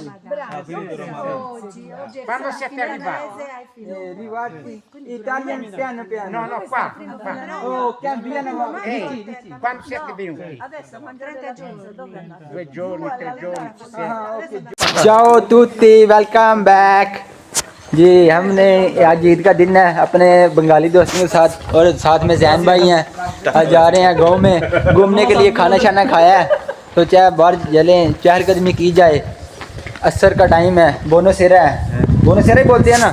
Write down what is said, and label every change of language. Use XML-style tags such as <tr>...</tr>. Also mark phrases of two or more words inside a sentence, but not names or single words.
<it>Ramadan? Oggi è Quando siete arrivati? hai finito. Arrivati Italian piano piano. No, no, qua. Oh, cambiano. Quando siete venuti? Adesso mangiare 30 giorni, dove andate? 2 giorni, 3 giorni. Ciao tutti,</it> <en>welcome back.</en> <hi>जी हमने आज ईद का दिन है अपने बंगाली दोस्तों के साथ और साथ में जैन भाई हैं। आज जा रहे हैं गांव में घूमने के लिए, खाना शाना खाया है तो चाहे बाहर चलें, चहलकदमी की जाए। असर का टाइम है, बोनोसेरा है, बोनोसेरा ही बोलते हैं ना।</hi>